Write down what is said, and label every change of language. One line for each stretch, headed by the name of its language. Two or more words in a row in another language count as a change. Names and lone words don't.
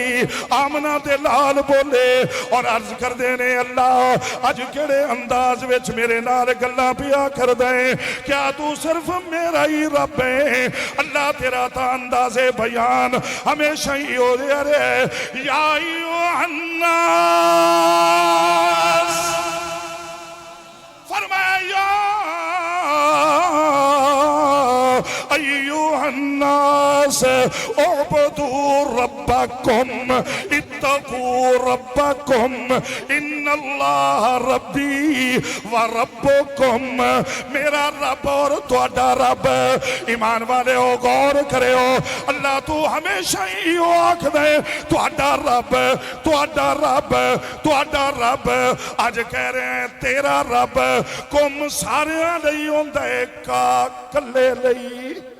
Punjabi: آمنہ دے لال بولے اور عرض کر دینے، اللہ اج کیہڑے انداز وچ میرے نال گلاں پیا کر دے، کیا توں صرف میرا ہی رب ہے? اللہ تیرا تا اندازِ بیان ہمیشہ ہی ہو رہے، یا فرمایا
Arabic: أيها الناس اعبدوا ربكم اتقوا ربكم إن الله ربي وربكم.
Punjabi: میرا رب اور تہاڈا رب. ایمان والے ہو غور کرے ہو، اللہ تو ہمیشہ ہی آکھ دے تہاڈا رب، تہاڈا رب، تہاڈا رب, तुहाडा रब। اج کہہ رہے ہیں تیرا رب کم ساریاں لئی ہندا ہے، کہ کلے لئی.